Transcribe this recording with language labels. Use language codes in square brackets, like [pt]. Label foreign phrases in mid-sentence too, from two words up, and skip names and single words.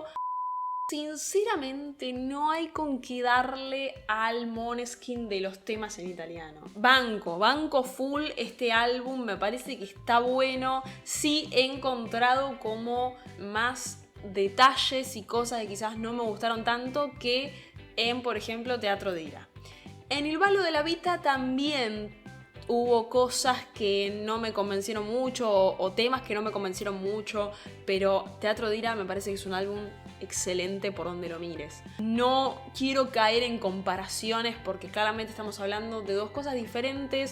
[es] Sinceramente no hay con qué darle al Måneskin de los temas en italiano. Banco full este álbum, me parece que está bueno. Sí he encontrado como más detalles y cosas que quizás no me gustaron tanto que en, por ejemplo, Teatro di Ira. En Il ballo della vita también hubo cosas que no me convencieron mucho o temas que no me convencieron mucho, pero Teatro di Ira me parece que es un álbum excelente por donde lo mires. No quiero caer en comparaciones porque claramente estamos hablando de dos cosas diferentes.